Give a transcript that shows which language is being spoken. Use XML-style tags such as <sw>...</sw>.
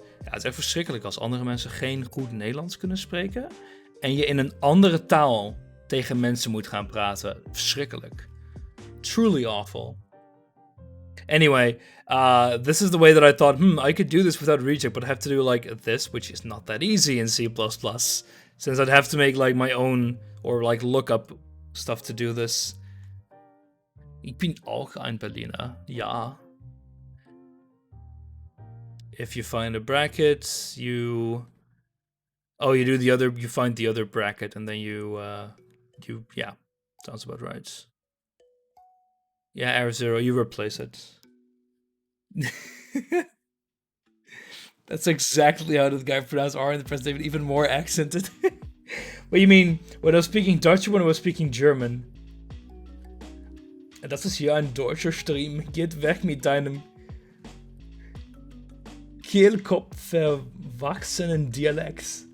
<nl>Ja, het is echt verschrikkelijk als andere mensen geen goed Nederlands kunnen spreken. En je in een andere taal tegen mensen moet gaan praten. Verschrikkelijk.</nl> <en>Truly awful. Anyway, this is the way that I thought, I could do this without reject, but I have to do like this, which is not that easy in C++. Since I'd have to make like my own, or like look up stuff to do this.</en> <nl>Ik ben ook een Berliner, ja.</nl> <en>If you find a bracket, you do the other, you find the other bracket, and then yeah, sounds about right. Yeah, R0, you replace it. That's exactly how the guy pronounced R in the presentation, even more accented. What do you mean? When I was speaking Dutch or when I was speaking German?</en> <de>Das ist hier ein deutscher Stream. Geht weg mit deinem Kehlkopf verwachsenen Dialekt.</de>